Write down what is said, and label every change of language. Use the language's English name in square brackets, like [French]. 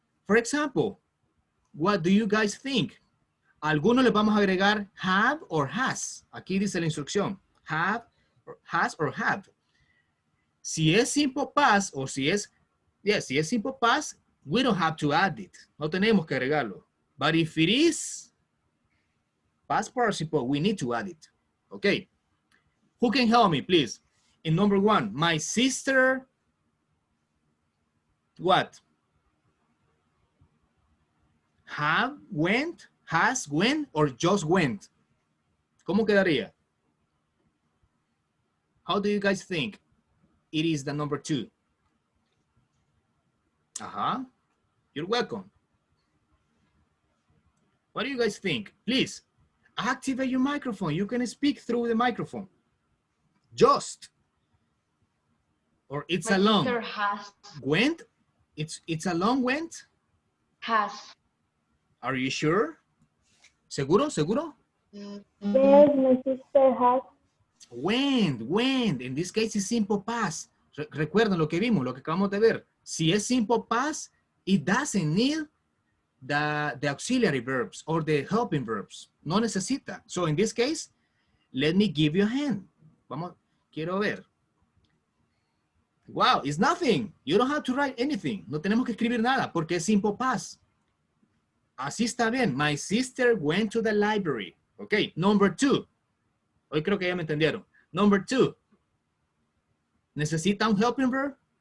[English] For example, what do you guys think? [Spanish] Algunos le vamos a agregar have or has. Aquí dice la instrucción. Have, has or have. Si es simple past o si es, yes, si es simple past, [English] we don't have to add it. [Spanish] No tenemos que agregarlo. [English] But if it is past participle, we need to add it. Okay. Who can help me, please? In number 1, my sister, what? Have, went, has, went, or just went? [Spanish] ¿Cómo quedaría? [English] How do you guys think? It is the number 2. You're welcome. What do you guys think? Please, activate your microphone. You can speak through the microphone. Just. Or it's My a long. sister has. Went? It's a long went? Has. Are you sure? [Spanish] ¿Seguro? ¿Seguro? [English] Yes, my sister has. Went. In this case, it's simple past. [Spanish] Recuerden lo que vimos, lo que acabamos de ver. Si es [English] simple past, it doesn't need the auxiliary verbs or the helping verbs. [Spanish] No necesita. [English] So in this case, let me give you a hand. [Spanish] Vamos, quiero ver. [English] Wow, it's nothing. You don't have to write anything. [Spanish] No tenemos que escribir nada porque es simple past. Así está bien. [English] My sister went to the library. Okay, number 2. [Spanish] Hoy creo que ya me entendieron. [English] Number 2. [Spanish] ¿Necesita un helping verb?